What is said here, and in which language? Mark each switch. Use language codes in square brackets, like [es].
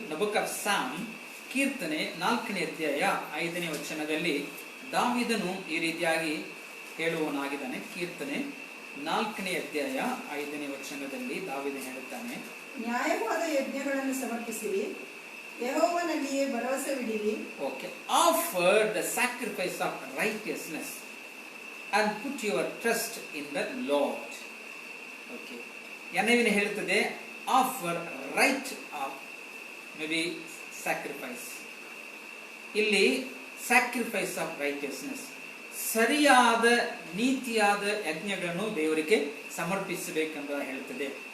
[en] the book of Psalm, [kn] ಕೀರ್ತನೆ 4ನೇ ಅಧ್ಯಾಯ 5ನೇ ವಚನದಲ್ಲಿ ದಾವೀದನು ಈ ರೀತಿಯಾಗಿ ಹೇಳುವನಾಗಿದ್ದಾನೆ. ಕೀರ್ತನೆ 4ನೇ ಅಧ್ಯಾಯ 5ನೇ ವಚನದಲ್ಲಿ ದಾವೀದನು ಹೇಳುತ್ತಾನೆ, ನ್ಯಾಯವಾದ ಯಜ್ಞಗಳನ್ನು ಸಮರ್ಪಿಸಿರಿ, ಯೆಹೋವನಲ್ಲಿಯೇ ಭರವಸವಿಡಿರಿ. [en] Okay, offer the sacrifice of righteousness and put your trust in the Lord. Okay, NIV [kn] ಹೇಳುತ್ತದೆ [en] Offer right of may be sacrifice. [kn] ಇಲ್ಲಿ [en] sacrifice of righteousness, [kn] ಸರಿಯಾದ ನೀತಿಯಾದ ಯಜ್ಞಗಳನ್ನು ದೇವರಿಗೆ ಸಮರ್ಪಿಸಬೇಕೆಂಬ ಹೇಳುತ್ತದೆ.